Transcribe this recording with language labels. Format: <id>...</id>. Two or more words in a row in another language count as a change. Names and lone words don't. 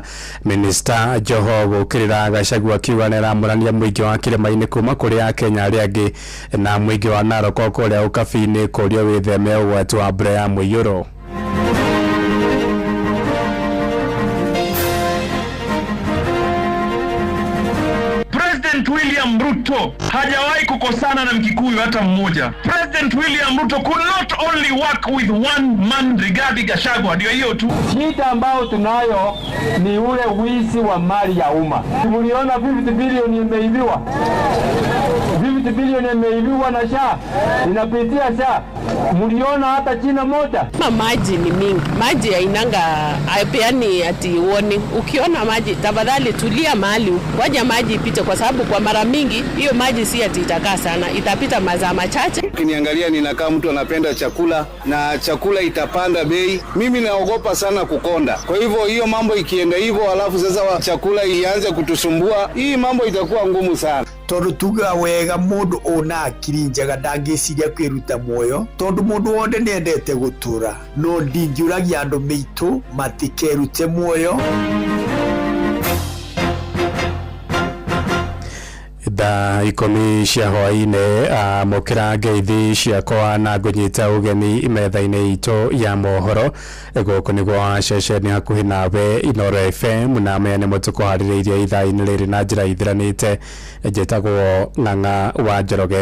<ki>Minister Joho gukirira Gachagua akiuga nĩaramũrania muingi wa Kĩrĩma-inĩ kuma kũrĩ Akenya arĩa angĩ na muingi wa Narok kũrĩa ũkabi-inĩ kũrio wĩtheme ũgwati wa mbura ya mũiyũro.</ki> <sw>President William Ruto hajawahi kukosana na Mkikuyu hata mmoja.</sw> <en>President William Ruto could not only work with one man,</en> <sw>Rigathi Gachagua. Ndio hiyo tu. Shida ambayo tunayo ni ule wizi wa mali ya umma. Tuliona 50 bilioni imeibiwa. 50 bilioni imeibiwa na SHA. Inapitia SHA. Mliona hata jina moja. Maji ni mingi. Maji hainanga haipeani ati warning. Ukiona maji tafadhali tulia mahali. Waja maji ipite kwa sababu kwa mara mingi hiyo maji si ati itakaa sana. Itapita masaa machache. Ukiniangalia ninakaa mtu anapenda chakula na chakula itapanda bei. Mimi naogopa sana kukonda. Kwa hivyo hiyo mambo ikienda hivyo alafu sasa chakula ianze kutusumbua, hii mambo itakuwa ngumu sana.</sw> <ki>Tondu tuga wega mundu ona akiri njega ndangiciria kwiruta muoyo tondu mundu wonde niendete gutura no ndingiuragia andu mitu matikerute muoyo. Da ikomi cia hwaine mukira ngeithi ciakwa na ngunyita ugeni metha-ini itu ya mohoro guku niguo ceceni hakuhi nawe Inoro FM na mene mutuko haririirie ithaa-ini riri na njira ithiranite njitagwo Ng'ang'a wa Njoroge.</ki>